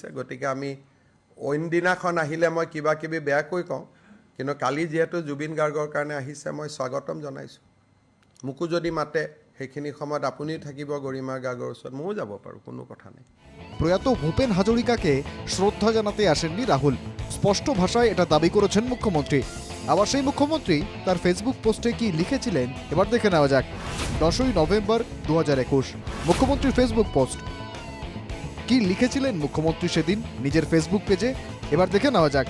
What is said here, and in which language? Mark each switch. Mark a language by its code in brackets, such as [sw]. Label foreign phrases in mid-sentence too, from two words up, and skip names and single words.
[as] গতিকে আমি অইন দিনাখন আহিলে মই কিবা কিবি বেয়াকৈ কওঁ, কিন্তু কালি যিহেতু জুবিন গাৰ্গৰ কাৰণে আহিছে, মই স্বাগতম জনাইছোঁ। মোকো যদি মাতে সেইখিনি সময়ত আপুনিও থাকিব গৰিমা গাৰ্গৰ ওচৰত, ময়ো যাব পাৰোঁ, কোনো কথা নাই। [bn] প্রয়াত ভূপেন হাজরিকাকে শ্রদ্ধা জানাতে আসেননি রাহুল। স্পষ্ট ভাষায় এটা দাবি করেছেন মুখ্যমন্ত্রী। আবার সেই মুখ্যমন্ত্রী তার ফেসবুক পোস্টে কি লিখেছিলেন এবার দেখে নেওয়া যাক। 10ই নভেম্বর 2021 মুখ্যমন্ত্রীর ফেসবুক পোস্ট। কি লিখেছিলেন মুখ্যমন্ত্রী সেদিন নিজের ফেসবুক পেজে এবার দেখে নেওয়া যাক।